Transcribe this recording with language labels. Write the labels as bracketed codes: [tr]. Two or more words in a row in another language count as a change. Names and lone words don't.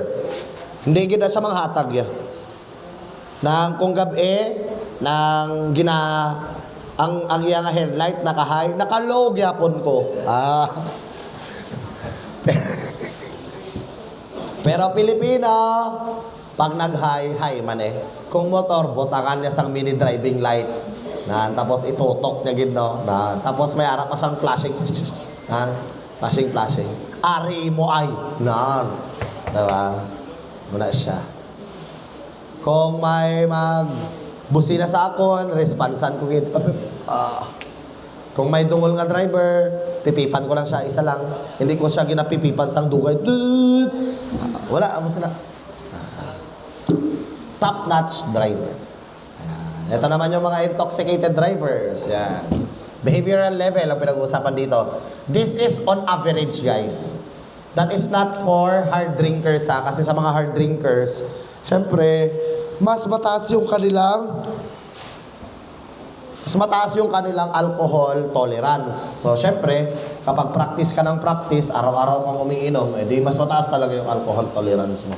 [hil] Hindi gid siya manghatag ya. Nang kung gabi, nang ang iya nga headlight naka-high, naka-low gyapon ko. [tl] Pero Pilipino, pag nag-high, high man eh. [hil] Kung motor, butangan niya sang mini driving light. Tapos itutok niya gid no. Tapos may ara pa siyang flashing. Flashing. Ari mo ay. Diba? Muna siya. Kung may busina sa akon, responsan ko gid. Kung may dungol nga driver, pipipan ko lang siya, isa lang. Hindi ko siya ginapipipan sang dugay. Wala, amo sila. [en] Top-notch driver. [tl] Ito naman yung mga [en] intoxicated drivers. [tl] Yan. [en] Behavioral level [tl] ang pinag-uusapan dito. [en] This is on average, guys. That is not for hard drinkers, ha? [tl] Kasi sa mga [en] hard drinkers, [tl] syempre, mas mataas yung kanilang [en] alcohol tolerance. [tl] So, syempre, kapag practice ka ng practice, araw-araw kang umiinom, di mas mataas talaga yung [en] alcohol tolerance [tl] mo.